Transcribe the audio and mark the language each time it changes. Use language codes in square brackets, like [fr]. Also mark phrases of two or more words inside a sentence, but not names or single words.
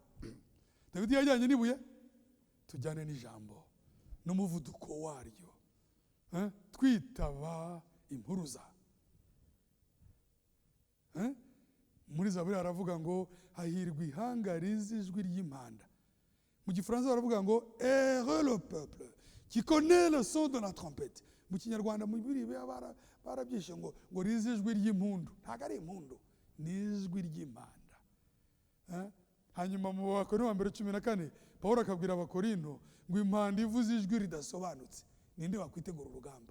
[rw] Dawidi yajyanye n'ibuye, tujyane n'ijambo n'umuvuduko waryo, twitaba impuruza. Muri Zaburi haravuga ngo hahirwa ihanga rizi ijwi ry'impanda. Mu Gifaransa baravuga ngo [fr] heureux le peuple qui connaît le son de la trompette. [rw] Mu Kinyarwanda mu Bibiliya barabyishe ngo rizi ijwi ry'impundu. Ntabwo ari impundu, ni ijwi ry'impanda. Hanyuma mu Bakorinto 1:14 Pawulo akabwira Abakorinto ngo impanda ivuze ijwi ridasobanutse, ninde wakwitegura urugamba?